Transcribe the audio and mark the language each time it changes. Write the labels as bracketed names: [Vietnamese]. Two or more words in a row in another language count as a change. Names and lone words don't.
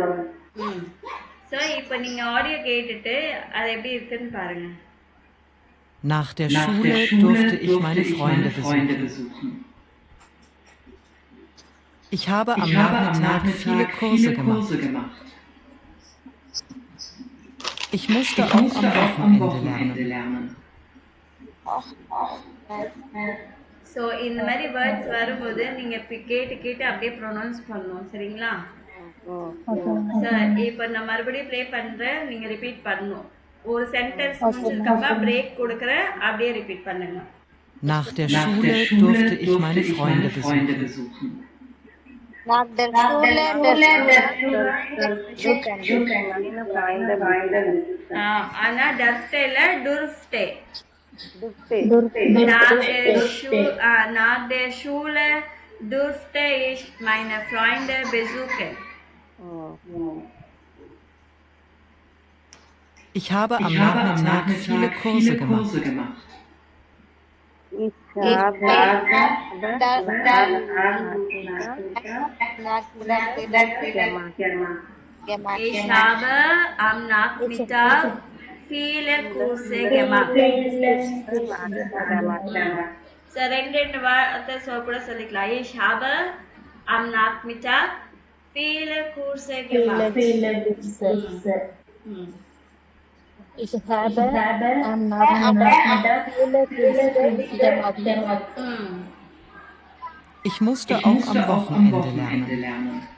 [Tamil] ஸோ இப்போ நீங்க ஆடியோ கேட்டுட்டு அது எப்படி இருக்குன்னு பாருங்க. [German] Nach der Schule durfte ich meine Freunde besuchen. Ich habe am Nachmittag viele Kurse gemacht. Ich musste auch am Wochenende lernen. [Tamil] ஸோ இந்த மாதிரி வேர்ட்ஸ் வரும்போது நீங்க கேட்டு கேட்டு அப்படியே ப்ரொனவுன்ஸ் பண்ணணும், சரிங்களா? இப்போ நான் மறுபடியும் ப்ளே பண்றேன், நீங்க ரிப்பீட் பண்ணணும். ஒரு சென்டென்ஸ் முடிஞ்சதுக்கு அப்புறம் பிரேக் கொடுக்குறேன், அப்படியே ரிப்பீட் பண்ணுங்க. [German] Nach der Schule durfte ich meine Freunde besuchen. Nach der Schule [Tamil] ஆனா டர்ஃப்டே இல்ல, டுர்ஃப்டே. [German] Nach der Schule durfte ich meine Freunde besuchen. Ich habe am Nachmittag viele Kurse gemacht. Ich habe am Nachmittag viele Kurse gemacht. So, [Tamil] ரெண்டு வார்த்தை கூட சொல்லிக்கலாம். [German] Ich habe am Nachmittag viele Kurse gemacht. Ich habe am Nachmittag viele Kurse gemacht. Ich musste auch am Wochenende lernen.